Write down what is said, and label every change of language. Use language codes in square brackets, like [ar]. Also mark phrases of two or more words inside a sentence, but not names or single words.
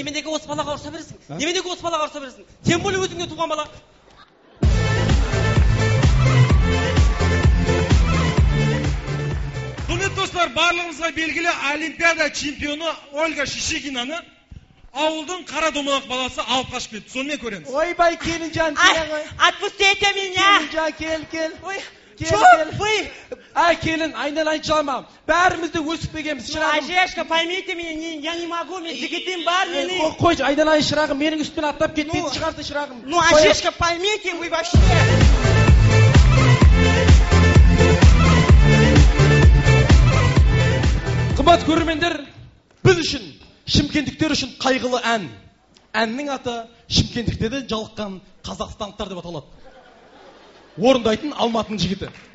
[kk] Неменеге осы балаға ұрса бересің? [ru] Тем более [kk] өзіңе туған бала. Құрметті достар, барлығымызға белгілі Олимпиада чемпионы Ольга Шишигинаны ауылдың қара домалақ баласы алып қашып кетті. Сонымен көреміз. Ойбай, келінжан, [ru] отпустите меня. [kk] Келінжан, кел. Вы! Келін, айналайын жалма. Бәрімізді өсіп бегеміз, шырағым. Ажешка, [ru] поймите меня, я не могу, [kk] мен жігітім бар менің. Қойшы, айналайын шырағым, менің үстімен аттап кетпейді шығарды шырағым. [ru] Ну, Ажешка, поймите, вы вообще. [kk] Қымбат көрермендер, біз үшін, шымкенттіктер үшін қайғылы ән. Әннің аты шымкенттіктерден жалыққан қазақстандықтар деп аталады. Орындайтын Алматының жігіті.